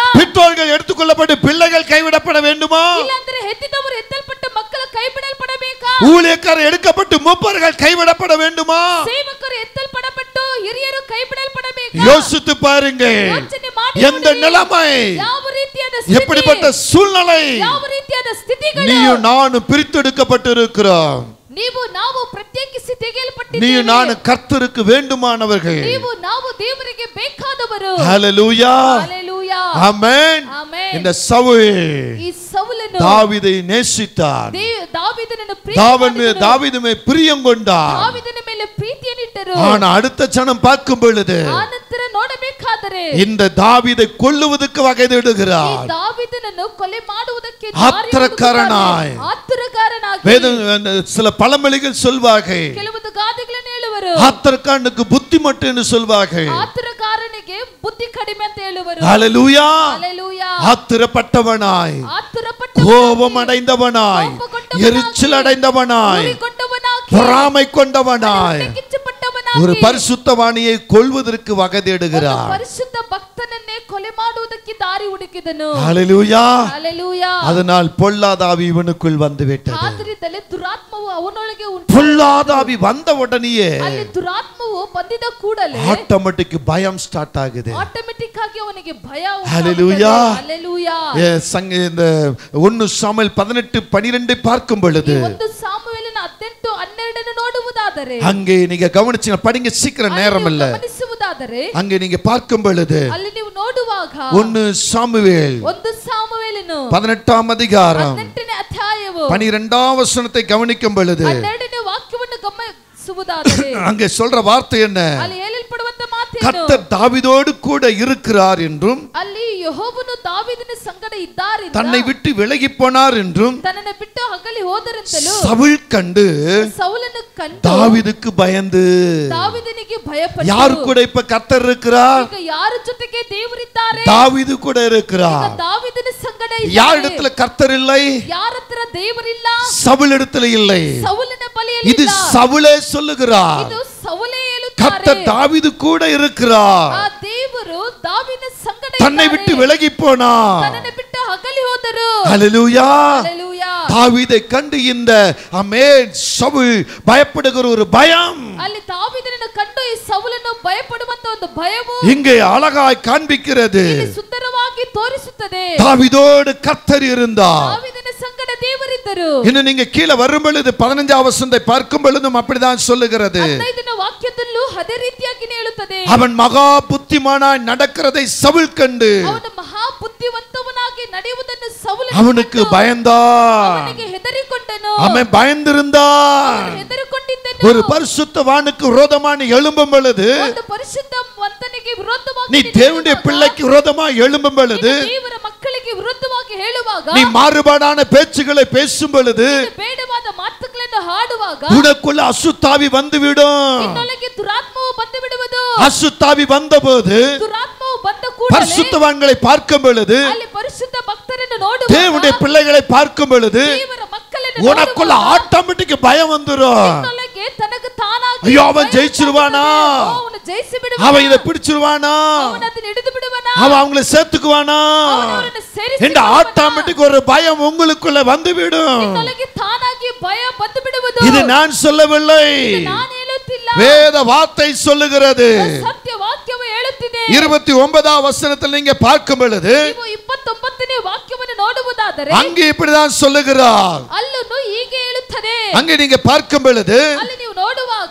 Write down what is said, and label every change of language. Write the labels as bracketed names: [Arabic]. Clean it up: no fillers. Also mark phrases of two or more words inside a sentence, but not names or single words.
[Tamil] பெற்றோர்கள் எடுத்துக்கொள்ளப்பட்டு பிள்ளைகள் கைவிடப்பட வேண்டுமா? [Kannada] ಇಲ್ಲಾಂದ್ರೆ ಹೆತ್ತಿದವರು ಹೆತ್ತಲ್ಪಟ್ಟು ಮಕ್ಕಳ ಕೈ ಬಿಡಲ್ಪಡಬೇಕಾ? [Tamil] ஊழியக்காரர் எடுக்கப்பட்டு மூப்பர்கள் கைவிடப்பட வேண்டுமா? [Kannada] ಸೇವಕರು ಎತ್ತಲ್ಪಡಪಟ್ಟು ಹಿರಿಯರು ಕೈ ಬಿಡಲ್ಪಡಬೇಕಾ? [Tamil] யோசித்து பாருங்க. [Kannada] ಯೋಚನೆ ಮಾಡಿ [Tamil] எந்த [Kannada] ನೋಡಿ. [Tamil] நிலைமை, [Kannada] ಯಾವ ರೀತಿಯಾದ ಸ್ಥಿತಿ, [Tamil] எப்படிப்பட்ட சூழ்நிலை, [Kannada] ಯಾವ ರೀತಿಯಾದ ಸ್ಥಿತಿಗಳು, [Tamil] நீயும் நானும் பிரித்தெடுக்கப்பட்டு இருக்கிறோம். [Kannada] ನೀವು ನಾವು ಪ್ರತ್ಯೇಕಿಸಿ ತೆಗೆಯಲ್ಪಟ್ಟಿದ್ದೇವೆ. [Tamil] நீயும் நானும் கர்த்தருக்கு வேண்டுமானவர்கள். [Kannada] ನೀವು ನಾವು ದೇವರಿಗೆ ಬೇಕಾದವರು. [Tamil] ஹalleluya, [Kannada] ಹಲ್ಲೆಲೂಯಾ, [Tamil] ஆமென். [Kannada] ಆಮೆನ್. [Tamil] இந்த சவுல் [Kannada] ಈ ಸೌಲನು [Tamil] தாவீதை நேசித்தார். [Kannada] ದಾವೀದನನ್ನು [Tamil] தாவீது மேல் பிரியம் கொண்டார். [Kannada] ದಾವೀದನ ಮೇಲೆ ಪ್ರೀತಿಯನ್ನಿಟ್ಟರು. [Tamil] ஆனா அடுத்த சனம் பார்க்கும் பொழுது [Kannada] ಆನಂತರ ನೋಡಬೇಕಾದರೆ [Tamil] இந்த தாவீதை கொல்லுவதற்கு வகை [Kannada] ಈ [Tamil] தேடுகிறார். [Kannada] ದಾವೀದನನ್ನು ಕೊಲೆ ಮಾಡುವುದಕ್ಕೆ [Tamil] ஆத்திரக்காரனாய். [Kannada] ಆತುರಗಾರನಾಗಿ. [Tamil] வேதம் சில பழமொழிகள் சொல்வார்கள், [Kannada] ಕೆಲವೊಂದು ಗಾದೆಗಳನ್ನು ಹೇಳುವರು. [Tamil] ஆத்திரக்காரனுக்கு புத்தி மட்டும் என்று சொல்வார்கள். [Kannada] ಆತುರಗಾರನಿಗೆ ಬುದ್ಧಿ ಕಡಿಮೆ ಅಂತ ಹೇಳುವರು. [Tamil] ஹalleluya, [Kannada] ಹಲ್ಲೆಲೂಯಾ, [Tamil] ஆத்திரப்பட்டவனாய், [Kannada] ಆತುರಪಟ್ಟು [Tamil] கோபம் அடைந்தவனாய், எரிச்சல் அடைந்தவனாய், [Kannada] ಉರಿಗೊಂಡವನಾಗಿ, [Tamil] பொறாமை கொண்டவனாய் [Kannada] ಕಿಚ್ಚುಪಟ್ಟವನಾಗಿ, [Tamil] ஒரு பரிசுத்தவாணியை கொல்வதற்கு வகை தேடுகிறார். [Kannada] ಪರಿಶುದ್ಧ ಭಕ್ತನನ್ನೇ ಕೊಲೆ ಮಾಡುವುದಕ್ಕೆ ದಾರಿ ಹುಡುಕಿದನು. [Tamil] ஹalleluya, [Kannada] ಹಲ್ಲೆಲೂಯಾ. [Tamil] அதனால் பொல்லாத ஆவி இவனுக்குள் வந்து விட்டது. [Kannada] ಆದ್ರಿಂದಲೇ ದುರಾತ್ಮವು ಅವನೊಳಗೆ ಉಂಟು. [Tamil] பொல்லாத ஆவி வந்த உடனேயே [Kannada] ಅಲ್ಲಿ ದುರಾತ್ಮವು ಬಂದಿದ ಕೂಡಲೇ [Tamil] ஆட்டோமேட்டிக் பயம் ஸ்டார்ட் ஆகுது. [Kannada] ಆಟೋಮೆಟಿಕ್ ಅದರಿಂದಾಗಿ ಅವನಿಗೆ ಭಯ ಉಂಟಾಗುತ್ತದೆ. [Tamil] ஹalleluya. [Kannada] ಹಲ್ಲೆಲೂಯಾ. [Tamil] இந்த 1 சாமுவேல் 18:12 பார்க்கும் பொழுது [Kannada] ಒಂದು ಸಾಮುವೇಲನ 18:12 ನೋಡುವುದಾದರೆ [Tamil] அங்கே நீங்க கவனிச்சீங்க, படிங்க சீக்கிரம், நேரம் இல்ல. [Kannada] ಗಮನಿಸುವುದಾದರೆ [Tamil] அங்கே நீங்க பார்க்கும் பொழுது [Kannada] ಅಲ್ಲಿ ನೀವು ನೋಡುವಾಗ [Tamil] 1 சாமுவேல் [Kannada] 1 ಸಾಮುವೇಲನು [Tamil] 18ஆம் அதிகாரம் [Kannada] 18ನೇ ಅಧ್ಯಾಯವು [Tamil] 12ஆம் வசனத்தை கவனிக்கும் பொழுது [Kannada] 12ನೇ ವಾಕ್ಯವನ್ನು ಗಮನಿಸುವುದಾದರೆ [Tamil] அங்கே சொல்ற வார்த்தை என்ன? [Kannada] ಅಲ್ಲಿ ಹೇಳಲ್ಪಡುವಂತ ಮಾತೇನು? [Tamil] கர்த்தர் தாவீதோடு கூட இருக்கிறார் என்றும் [Kannada] ಅಲ್ಲಿ ಯೆಹೋವನು ದಾವೀದನ ಸಂಗಡ ಇದ್ದಾರೆಂದು [Tamil] தன்னை விட்டு விலகி போனார் என்றும் [Kannada] ತನ್ನನ್ನು ಬಿಟ್ಟು ಅಗಲಿ ಹೋದರೆಂತಲೂ [Tamil] சவுல் கண்டு [Kannada] ಸೌಲನು ಕಂಡು [Tamil] தாவீதுக்கு பயந்து. [Kannada] ದಾವೀದನಿಗೆ ಭಯಪಟ್ಟು [Tamil] யாரு கூட இப்ப கர்த்தர் இருக்கிறார்? [Kannada] ಈಗ ಯಾರ ಜೊತೆಗೆ ದೇವರಿದ್ದಾರೆ? [Tamil] தாவீது கூட இருக்கிறார். [Kannada] ದಾವೀದನ ಸಂಗಡ [Tamil] யார் இடத்துல கர்த்தர் இல்லை? [Kannada] ಯಾರ ಹತ್ರ ದೇವರಿಲ್ಲ? [Tamil] சவுல் இடத்துல இல்லை. [Kannada] ಸೌಲನ ಬಳಿಯಲ್ಲಿ [Tamil] இது சவுலே சொல்லுகிறார். [Kannada] ಇದು ಸೌಲೇ ಹೇಳುತ್ತಾರೆ. [Tamil] கர்த்தர் தாவீது கூட இருக்கிறார். [Kannada] ಆ ದೇವರು ದಾವೀದನ ಸಂಗಡ [Tamil] தன்னை விட்டு விலகி போனார். [Kannada] ತನ್ನನ್ನು ಬಿಟ್ಟು ಅಗಲಿ ಹೋದರು. [Tamil] ஹalleluya. [Kannada] ಹಲ್ಲೆಲೂಯಾ. [Tamil] தாவீதை கண்டு இந்த சவுல் பயப்படுகிற ஒரு பயம் [Kannada] ಅಲ್ಲಿ ದಾವೀದನನ್ನು ಕಂಡು ಈ ಸೌಲನು ಭಯಪಡುವಂತ ಒಂದು ಭಯವು [Tamil] இங்கே அழகாய் காண்பிக்கிறது. [Kannada] ಇಲ್ಲಿ ಸುಂದರವಾಗಿ ತೋರಿಸುತ್ತದೆ. [Tamil] தாவீதோடு கர்த்தர் இருந்தார். [Kannada] ದಾವೀದನ ಸಂಗಡ ದೇವರಿದ್ದರು. [Tamil] இன்னும் நீங்க கீழே வரும் பொழுது 15ஆம் வசனத்தை பார்க்கும் பொழுதும் அப்படிதான் சொல்லுகிறது. [Kannada] 15ನೇ ವಾಕ್ಯದಲ್ಲೂ ಅದೇ ರೀತಿಯಾಗಿ ಹೇಳುತ್ತದೆ. [Tamil] அவன் மகா புத்திமானாய் நடக்கிறதை சவுல் கண்டு [Kannada] ಅವನು ಮಹಾ ಬುದ್ಧಿವಂತವನಾಗಿ ನಡೆಯುವುದನ್ನು ಸೌಲನು [Tamil] அவனுக்கு பயந்தான். [Kannada] ಅವನಿಗೆ ಹೆದರಿಕೊಂಡನು. [Tamil] அவன் பயந்திருந்தான். [Kannada] ಹೆದರಿಕೊಂಡಿದ್ದನು. [Tamil] ஒரு பரிசுத்தவானுக்கு விரோதமான எழும்பும் பொழுது, [Kannada] ಒಂದು ಪರಿಶುದ್ಧವಂತನಿಗೆ ವಿರುದ್ಧವಾಗಿ [Tamil] நீ தேவனுடைய பிள்ளைக்கு விரோதமாக எழும்பும் பொழுது, [Kannada] ದೇವರ ಮಕ್ಕಳಿಗೆ ವಿರುದ್ಧವಾಗಿ ಹೇಳುವಾಗ, [Tamil] நீ மாறுபாடான பேச்சுகளை பேசும் பொழுது [Kannada] ಬೇಡವಾದ ಮಾತುಗಳನ್ನು ಹಾಡುವಾಗ [Tamil] உனக்குள்ள அசுத்தாவி வந்துவிடும். [Kannada] ನಿನ್ನೊಳಗೆ ದುರಾತ್ಮವು ಬಂದು ಬಿಡುವುದು. [Tamil] அசுத்தாவி வந்தபோது [Kannada] ದುರಾತ್ಮವು ಬಂದ ಕೂಡಲೇ [Tamil] பரிசுத்தவான்களை பார்க்கும் பொழுது, [Kannada] ಅಲ್ಲಿ ಪರಿಶುದ್ಧ ಭಕ್ತರನ್ನು ನೋಡುವಾಗ, [Tamil] தேவனுடைய பிள்ளைகளை பார்க்கும் பொழுது [Kannada] ದೇವರ ಮಕ್ಕಳನ್ನು [Tamil] உனக்குள்ள ஆட்டோமேட்டிக் பயம் வந்துரும். [Kannada] ನಿನ್ನೊಳಗೆ ತನಗೆ ತಾನಾಗಿ [Tamil] ஐயோ அவன் ஜெயிச்சிருவானா, [Kannada] ಅವನು ಜಯಿಸಿ ಬಿಡುವನಾ, [Tamil] அவன் இதை பிடிச்சிருவானா, [Kannada] ಅವನು ಅದನ್ನು ಹಿಡಿದು ಬಿಡುವನಾ, [Tamil] அவன் அவங்களை சேர்த்துக்குவானா [Kannada] ಅವನನ್ನು ಸೇರಿಸಿ [Tamil] என்ற ஆட்டோமேட்டிக் ஒரு பயம் உங்களுக்குள்ள வந்துவிடும். [Kannada] ನಿನ್ನೊಳಗೆ ತಾನಾಗಿ ಭಯ ಬಂದು ಬಿಡುವುದು. [Tamil] இது நான் சொல்லவில்லை, [Kannada] ನಾನು ಹೇಳುತ್ತಿಲ್ಲ, [Tamil] வேத வார்த்தை சொல்லுகிறது. [Kannada] ಸತ್ಯ ವಾಕ್ಯವು ಹೇಳುತ್ತಿದೆ. [Tamil] 29ஆம் வசனத்தில் நீங்க பார்க்கும் பொழுது [Kannada] ನೀವು 29ನೇ ವಾಕ್ಯವನ್ನು ನೋಡುವುದಾದರೆ [Tamil] அங்கே இப்படிதான் சொல்லுகிறார். [Kannada] ಅಲ್ಲೂ ಹೀಗೆ ಹೇಳುತ್ತದೆ. [Tamil] அங்கே நீங்க பார்க்கும் பொழுது [Kannada] ಅಲ್ಲಿ ನೀವು ನೋಡುವಾಗ